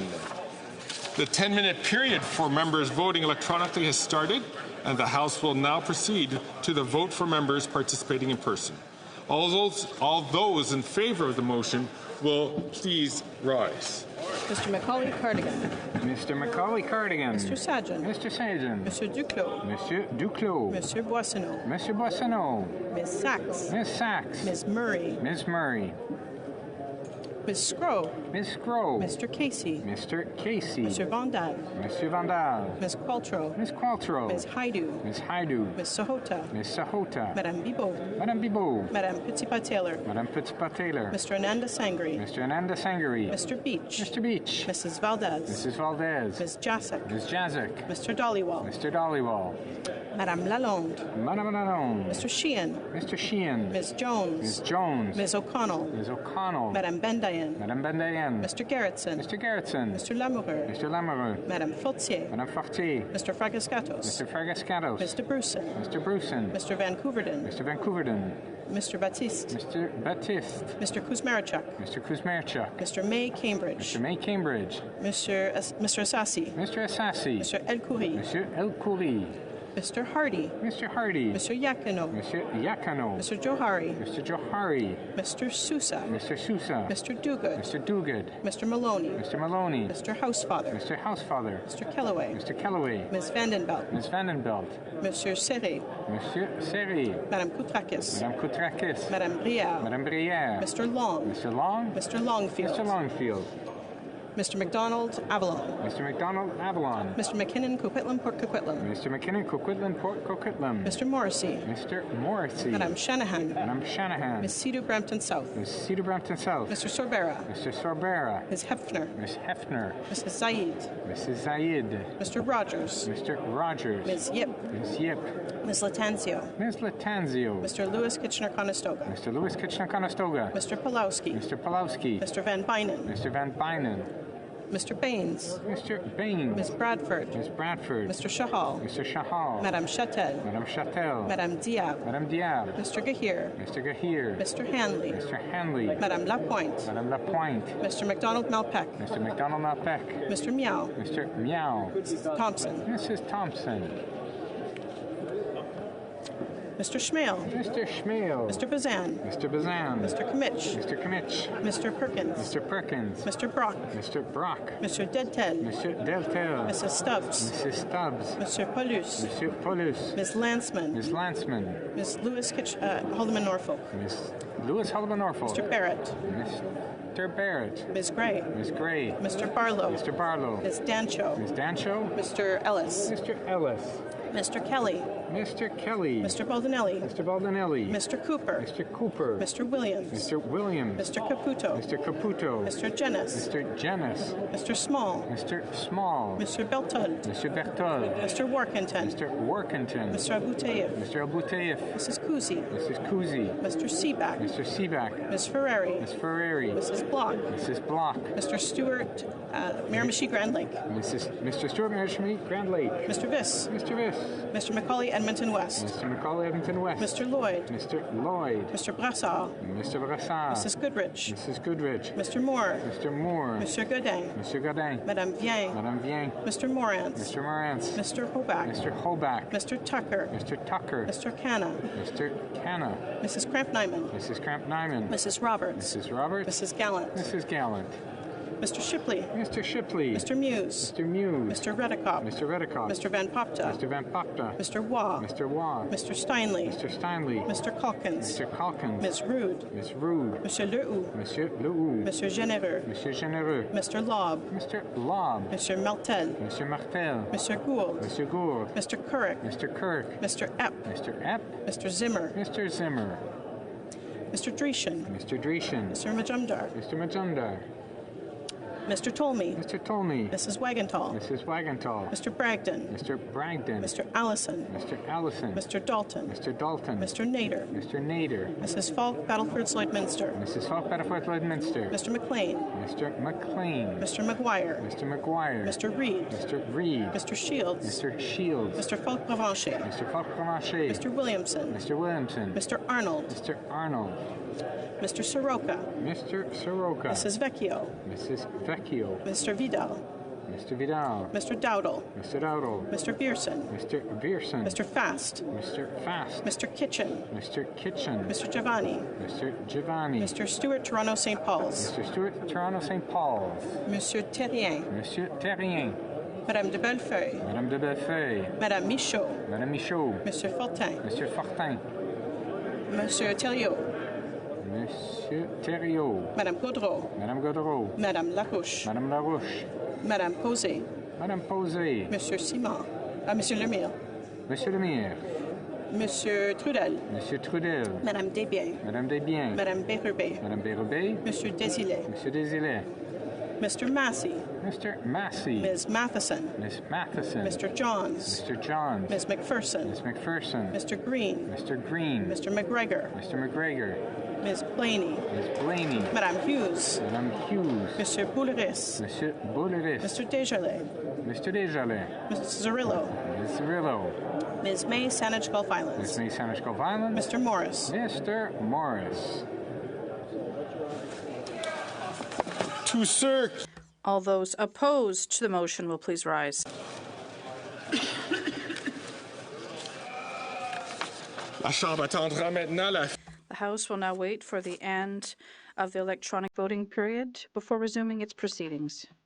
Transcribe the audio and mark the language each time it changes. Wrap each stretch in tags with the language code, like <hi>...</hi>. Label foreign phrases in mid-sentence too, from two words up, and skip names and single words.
<en>The 10-minute period for members voting electronically has started, and the House will now proceed to the vote for members participating in person. All those in favour of the motion will please rise. Mr. Macaulay Cardigan. Mr. Macaulay Cardigan. Mr. Sajjan. Mr. Sajjan. Monsieur Duclos. Monsieur Duclos. Monsieur Boissonneau. Monsieur Boissonneau. Ms. Sachs. Ms. Sachs. Ms. Murray. Ms. Murray. Ms. Scrow. Ms. Scrow. Mr. Casey. Mr. Casey. Mr. Vandal. Monsieur Vandal. Ms. Qualtrough. Ms. Qualtrough. Ms. Haidu. Ms. Haidu. Ms. Sahota. Ms. Sahota. Madame Bibot. Madame Bibot. Madame Petitpas-Taylor. Madame Petitpas-Taylor. Mr. Ananda Sangri. Mr. Ananda Sangri. Mr. Beach. Mr. Beach. Mrs. Valdez. Mrs. Valdez. Ms. Jacek. Ms. Jacek. Mr. Dollywall. Mr. Dollywall. Madame Lalonde. Madame Lalonde. Mr. Sheehan. Mr. Sheehan. Ms. Jones. Ms. Jones. Ms. O'Connell. Ms. O'Connell. Madame Bendayan. Madame Bendayan. Mr. Gerritsen. Mr. Gerritsen. Mr. Lamoureux. Mr. Lamoureux. Madame Fortier. Madame Fortier. Mr. Fragascatos. Mr. Fragascatos. Mr. Bruson. Mr. Bruson. Mr. Van Couverden. Mr. Van Couverden. Mr. Baptiste. Mr. Baptiste. Mr. Kuzmarchuk. Mr. Kuzmarchuk. Mr. May Cambridge. Mr. May Cambridge. Mr. Assassi. Mr. Assassi. Mr. El Khoury. Mr. El Khoury. Mr. Hardy. Mr. Hardy. Mr. Yakino. Mr. Yakino. Mr. Johari. Mr. Johari. Mr. Sousa. Mr. Sousa. Mr. Duguid. Mr. Duguid. Mr. Maloney. Mr. Maloney. Mr. Housefather. Mr. Housefather. Mr. Kellaway. Mr. Kellaway. Ms. Vandenbelt. Ms. Vandenbelt. Monsieur Serré. Monsieur Serré. Madame Koutrakis. Madame Koutrakis. Madame Brière. Madame Brière. Mr. Long. Mr. Long. Mr. Longfield. Mr. Longfield. Mr. McDonald, Avalon. Mr. McDonald, Avalon. Mr. McKinnon, Coquitlam, Port Coquitlam. Mr. McKinnon, Coquitlam, Port Coquitlam. Mr. Morrissey. Mr. Morrissey. Madame Shanahan. Madame Shanahan. Ms. Sidhu Brampton South. Ms. Sidhu Brampton South. Mr. Sorbera. Mr. Sorbera. Ms. Hefner. Ms. Hefner. Mrs. Zaid. Mrs. Zaid. Mr. Rogers. Mr. Rogers. Ms. Yip. Ms. Yip. Ms. Latanzio. Ms. Latanzio. Mr. Lewis Kitchener-Conestoga. Mr. Lewis Kitchener-Conestoga. Mr. Pulowski. Mr. Pulowski. Mr. Van Bynen. Mr. Van Bynen. Mr. Baines. Mr. Baines. Ms. Bradford. Ms. Bradford. Mr. Shahal. Mr. Shahal. Madame Chatel. Madame Chatel. Madame Diab. Madame Diab. Mr. Gahir. Mr. Gahir. Mr. Hanley. Mr. Hanley. Madame Lapointe. Madame Lapointe. Mr. McDonald Malpeck. Mr. McDonald Malpeck. Mr. Meow. Mr. Meow. Thompson. Mrs. Thompson. Mr. Schmale. Mr. Schmale. Mr. Bazan. Mr. Bazan. Mr. Kimmich. Mr. Kimmich. Mr. Perkins. Mr. Perkins. Mr. Brock. Mr. Brock. Mr. Deltel. Mr. Deltel. Mrs. Stubbs. Mrs. Stubbs. Mr. Paulus. Monsieur Paulus. Ms. Lanceman. Ms. Lanceman. Ms. Lewis Haldeman Norfolk. Ms. Lewis Haldeman Norfolk. Mr. Barrett. Mr. Barrett. Ms. Gray. Ms. Gray. Mr. Barlow. Mr. Barlow. Ms. Dancho. Ms. Dancho. Mr. Ellis. Mr. Ellis. Mr. Kelly. Mr. Kelly. Mr. Baldinelli. Mr. Baldinelli. Mr. Cooper. Mr. Cooper. Mr. Williams. Mr. Williams. Mr. Caputo. Mr. Caputo. Mr. Jennis. Mr. Jennis. Mr. Small. Mr. Small. Mr. Beltold. Mr. Berthold. Mr. Workington. Mr. Workington. Mr. Abouteyev. Mr. Abouteyev. Mrs. Kuzi. Mrs. Kuzi. Mr. Seaback. Mr. Seaback. Ms. Ferrari. Ms. Ferrari. Mrs. Block. Mrs. Block. Mr. Stewart, Miramichi Grand Lake. Mr. Stewart, Miramichi Grand Lake. Mr. Viss. Mr. Viss. Mr. Macaulay, Edmonton West. Mr. Macaulay, Edmonton West. Mr. Lloyd. Mr. Lloyd. Mr. Brassard. Mr. Brassard. Mrs. Goodrich. Mrs. Goodrich. Mr. Moore. Mr. Moore. Monsieur Godin. Monsieur Godin. Madame Vien. Madame Vien. Mr. Morantz. Mr. Morantz. Mr. Hoback. Mr. Hoback. Mr. Tucker. Mr. Tucker. Mr. Canna. Mr. Canna. Mrs. Cramp-Nyman. Mrs. Cramp-Nyman. Mrs. Roberts. Mrs. Roberts. Mrs. Gallant. Mrs. Gallant. Mr. Shipley. Mr. Shipley. Mr. Muse. Mr. Muse. Mr. Redekop. Mr. Redekop. Mr. Van Popta. Mr. Van Popta. Mr. Waugh. Mr. Waugh. Mr. Steinley. Mr. Steinley. Mr. Calkins. Mr. Calkins. Ms. Rude. Ms. Rude. Monsieur Lehoux. Monsieur Lehoux. Monsieur Généreux. Monsieur Généreux. Mr. Lobb. Mr. Lobb. Monsieur Martel. Monsieur Martel. Monsieur Gould. Monsieur Gould. Mr. Couric. Mr. Kirk. Mr. Epp. Mr. Epp. Mr. Zimmer. Mr. Zimmer. Mr. Dreeshen. Mr. Dreeshen. Mr. Majumdar. Mr. Majumdar. Mr. Tolmie. Mr. Tolmie. Mrs. Wagenthal. Mrs. Wagenthal. Mr. Bragdon. Mr. Bragdon. Mr. Allison. Mr. Allison. Mr. Dalton. Mr. Dalton. Mr. Nader. Mr. Nader. Mrs. Falk, Battleford, Lloydminster. Mrs. Falk, Battleford, Lloydminster. Mr. McLean. Mr. McLean. Mr. McGuire. Mr. McGuire. Mr. Reed. Mr. Reed. Mr. Shields. Mr. Shields. Mr. Falk Provencher. Mr. Falk Provencher. Mr. Williamson. Mr. Williamson. Mr. Arnold. Mr. Arnold. Mr. Soroka. Mr. Soroka. Mrs. Vecchio. Mrs. Vecchio. Mr. Vidal. Mr. Vidal. Mr. Dowdle. Mr. Dowdle. Mr. Bierson. Mr. Bierson. Mr. Fast. Mr. Fast. Mr. Kitchen. Mr. Kitchen. Mr. Giovanni. Mr. Giovanni. Mr. Stewart, Toronto, St. Paul's. Mr. Stewart, Toronto, St. Paul's. Monsieur Terrien. Monsieur Terrien. Madame de Bellefeuille. Madame de Bellefeuille. Madame Michaud. Madame Michaud. Monsieur Fortin. Monsieur Fortin. Monsieur Thériault. Monsieur Thériault. Madame Gaudreau. Madame Gaudreau. Madame Larouche. Madame Larouche. Madame Posé. Madame Posé. Monsieur Simon. Monsieur Lemire. Monsieur Lemire. Monsieur Trudel. Monsieur Trudel. Madame Desbiens. Madame Desbiens. Madame Bérubé. Madame Bérubé. Monsieur Desilets. Monsieur Desilets. Mr. Massey. Mr. Massey. Ms. Matheson. Miss Matheson. Mr. Johns. Mr. Johns. Ms. McPherson. Miss McPherson. Mr. Green. Mr. Green. Mr. McGregor. Mr. McGregor. Ms. Blaney. Miss Blaney. Madame Hughes. Madame Hughes. Monsieur Bouleris. Monsieur Bouleris. Mr. Desjardins. Mr. Desjardins. Mr. Zarillo. Ms. Zarillo. Ms. May, Saanich Gulf Islands. Ms. May, Saanich Gulf Islands. Mr. Morris. Mr. Morris. To Sir. All those opposed to the motion will please rise.</en> <fr>La Chambre attendra maintenant la...</fr> <en>The House will now wait for the end of the electronic voting period before resuming its proceedings.</en>